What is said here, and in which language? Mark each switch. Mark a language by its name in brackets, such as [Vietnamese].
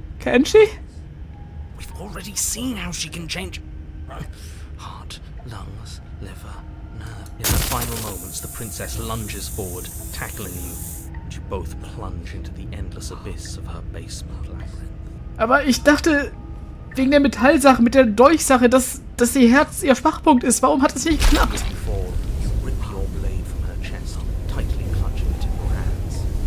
[English] Can she? We've already seen how she can change. Heart, lungs, liver, nerve. In the final moments, the princess lunges forward, tackling you, and you both plunge into the endless abyss of her basement labyrinth. [German] Aber ich dachte, wegen der Metallsache, mit der Dolchsache, dass ihr Herz ihr Schwachpunkt ist. Warum hat es nicht geklappt? [English] As you fall, you rip your blade from her chest, tightly clutching it in your hands.